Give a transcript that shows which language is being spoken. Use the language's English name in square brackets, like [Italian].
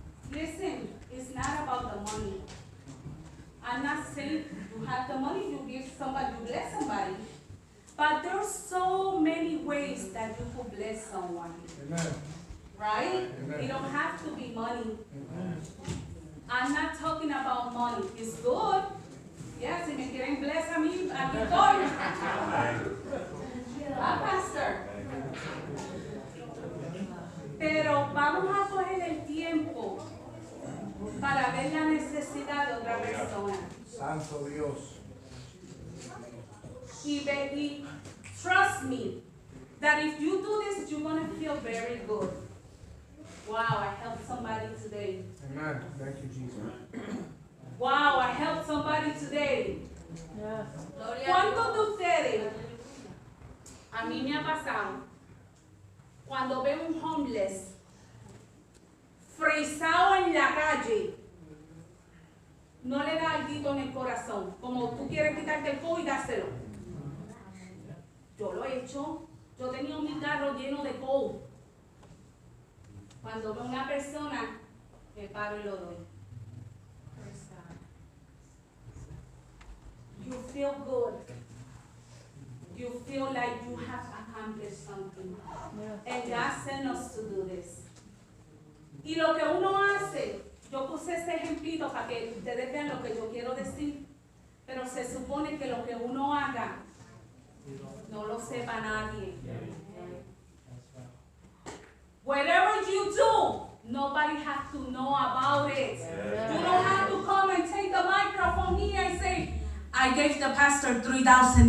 [English] Listen, it's not about the money. I'm not saying you have the money, you give somebody, you bless somebody. But there's so many ways that you could bless someone. Amen. Right? Amen. It don't have to be money. Amen. I'm not talking about money. It's good. [Spanish] Yes, si me quieren bless a mí, aquí estoy. Ah, pastor. Pero vamos a coger el tiempo para ver la necesidad de otra persona. Santo Dios. [English] Y trust me, that if you do this, you're going to feel very good. Wow, I helped somebody today. Amen. Thank you, Jesus. Wow, I helped somebody today. [Spanish] Gloria a ¿Cuántos de Dios. ustedes, a mí me ha pasado, cuando veo un homeless frisado en la calle, no le da algo en el corazón, como tú quieres quitarte el codo y dárselo? Yo lo he hecho. Yo tenía mi carro lleno de codo. Cuando veo una persona, me paro y lo doy. [English] You feel good. You feel like you have accomplished something. And God sent us to do this. [Spanish] Y lo que uno hace, yo puse este ejemplito para que ustedes vean lo que yo quiero decir, pero se supone que lo que uno haga no lo sepa nadie. [English] Whatever you do, nobody has to know about it. You don't have to come and take the microphone here and say, I gave the pastor $3,000.